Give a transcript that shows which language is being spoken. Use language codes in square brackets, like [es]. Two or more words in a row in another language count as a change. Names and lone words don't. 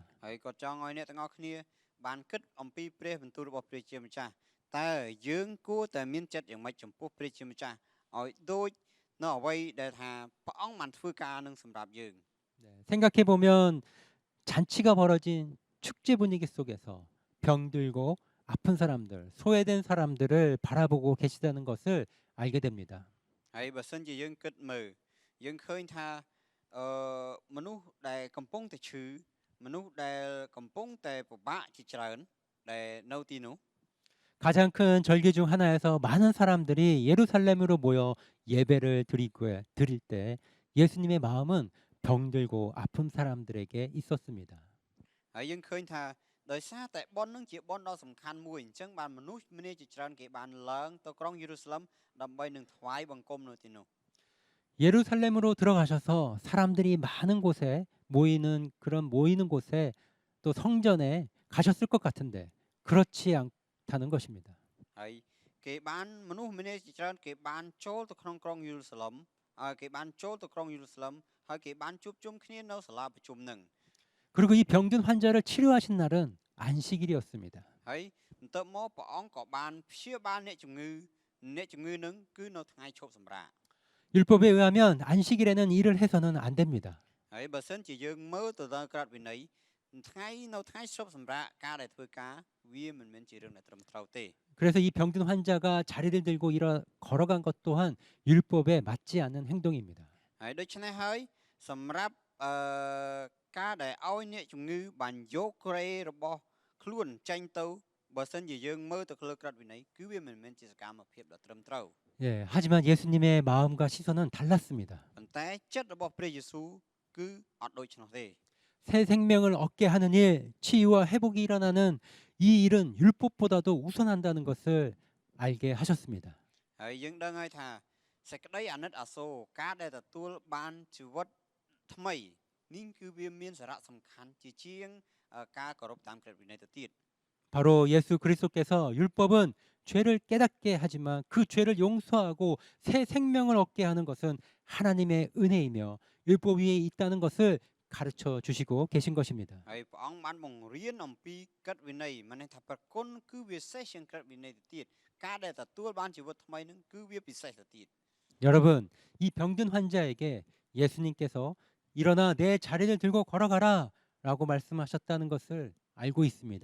[km] ហើយក៏ចង់ឲ្យអ្នកទាំងអស់គ្នាបានគិតអំពីព្រះបន្ទូលរបស់ព្រះជាម្ចាស់តើយើងគួរតែមានចិត្តយ៉ាងម៉េចចំពោះព្រះជាម្ចាស់ឲ្យដូចនៅអ្វីដែលថាព្រះអង្គបានធ្វើការនឹងសម្រាប់យើង [ko] 생각해 보면 잔치가 벌어진 축제 분위기 속에서 병들고 아픈 사람들, 소외된 사람들을 바라보고 계시다는 것을 알게 됩니다. [km] ហើយបើសិនជាយើងគិតមើលយើងឃើញថាមនុស្សដែលកំពុងតែឈឺមនុស្សដែលកំពុងតែពិបាកជាច្រើនដែលនៅទីនោះ [ko] 가장 큰 절기 중 하나에서 많은 사람들이 예루살렘으로 모여 예배를 드릴 때 예수님의 마음은 병들고 아픈 사람들에게 있었습니다. [km] ហើយយើងឃើញថាដោយសារតែប៉ុននឹងជាប៉ុនដ៏សំខាន់មួយអញ្ចឹងបានមនុស្សម្នាជាច្រើនគេបានឡើងទៅក្រុងយេរូសាឡឹមដើម្បីនឹងថ្វាយបង្គំនៅទីនោះ [ko] 예루살렘으로 들어가셔서 사람들이 많은 곳에 모이는 곳에 또 성전에 가셨을 것 같은데 그렇지 않다는 것입니다. [km] ហើយគេបានមនុស្សម្នាជាច្រើនគេបានចូលទៅក្នុងក្រុងយេរូសាឡឹមហើយគេបានចូលទៅក្រុងយេរូសាឡឹមហើយគេបានជួបជុំគ្នានៅសាលាប្រជុំនឹង [ko] 그리고 이 병든 환자를 치료하신 날은 안식일이었습니다. [km] ហើយបន្ទាប់មកព្រះអង្គក៏បានព្យាបាលអ្នកជំងឺនឹងគឺនៅថ្ងៃឈប់សម្រាក [ko] 율법에 의하면 안식일에는 일을 해서는 안 됩니다. [km] ហើយបើសិនជាយើងមើលទៅដល់ក្រឹតវិន័យនៅថ្ងៃឈប់សម្រាកការដែលធ្វើការវាមិនមែនជារឿងដែលត្រឹមត្រូវទេ [ko] 그래서 이 병든 환자가 자리를 들고 걸어간 것 또한 율법에 맞지 않는 행동입니다. [km] ហើយដូច្នេះហើយសម្រាប់ការដែលឲ្យអ្នកជំងឺបានយកក្រេរបស់ខ្លួនចេញទៅបើសិនជាយើងមើលទៅលើក្រឹតវិន័យគឺវាមិនមែនជាសកម្មភាពដ៏ត្រឹមត្រូវ [ko] 예, 하지만 예수님의 마음과 시선은 달랐습니다. [km] ប៉ុន្តែចិត្តរបស់ព្រះយេស៊ូវគឺអត់ដូចនោះទេ [ko] 새 생명을 얻게 하는 일, 치유와 회복이 일어나는 이 일은 율법보다도 우선한다는 것을 알게 하셨습니다. [km] ហើយយើងដឹងហើយថាសេចក្តីអាណិតអាសូរការដែលទទួលបានជីវិតថ្មីនេះគឺវាមានសារៈសំខាន់ជាជាងការគោរពតាមក្រឹតវិន័យទៅទៀត [ko] 바로 예수 그리스도께서 율법은 죄를 깨닫게 하지만 그 죄를 용서하고 새 생명을 얻게 하는 것은 하나님의 은혜이며 율법 위에 있다는 것을 가르쳐 주시고 계신 것입니다. [km] ហើយព្រះអង្គបានបង្រៀនអំពីក្រឹតវិន័យមិនថាប្រគុណគឺវាពិសេសជាងក្រឹតវិន័យទៅទៀតការដែលទទួលបានជីវិតថ្មីនឹងគឺវាពិសេសទៅទៀត [ko] 여러분, 이 병든 환자에게 예수님께서 일어나 내 자리를 들고 걸어가라 라고 말씀하셨다는 것을 알고 있습니다.